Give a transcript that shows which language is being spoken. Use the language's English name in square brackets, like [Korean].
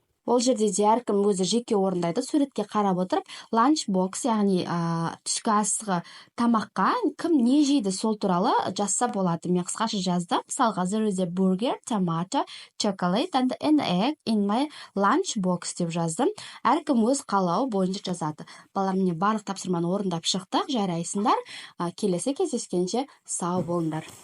[Kazakh] Ол жерде де әркім өзі жеке орындайды, суретке қарап отырып, lunch box, яғни түскі асығы тамаққа кім не жейді сол туралы жазса болады. Мен қысқаша жаздым. [English] Мысалға, there is a burger, tomato, chocolate and an egg in my lunch box [Kazakh] деп жаздым. Әркім өз қалауы бойынша жазады. Балалар, міне барлық тапсырманы орындап шықтық, жарайсыңдар. Келесі кездескенше сау болыңдар.